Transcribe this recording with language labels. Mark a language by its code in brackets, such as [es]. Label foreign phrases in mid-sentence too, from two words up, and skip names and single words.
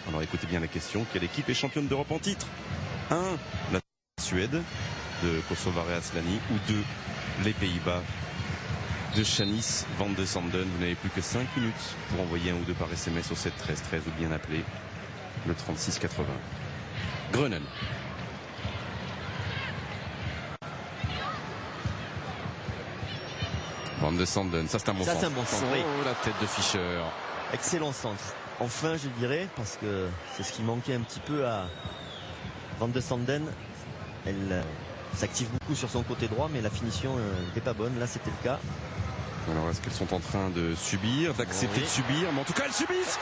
[fr] Alors écoutez bien la question. Quelle équipe est championne d'Europe en titre? 1. La Suède de Kosovare Aslani. Ou 2. Les Pays-Bas de Shanice Van de Sanden. Vous n'avez plus que 5 minutes pour envoyer un ou deux par SMS au 7 13 13 ou bien appeler le 36 80. Groenen. Van de Sanden, ça c'est un bon centre. Ça c'est un bon centre, oui. Oh, la tête de Fischer. Excellent centre. Enfin, je dirais, parce que c'est ce qui manquait un petit peu à Van de Sanden. Elle s'active beaucoup sur son côté droit, mais la finition n'était pas bonne. Là, c'était le cas. Alors, est-ce qu'elles sont en train de subir, d'accepter de subir? Mais en tout cas, elles subissent.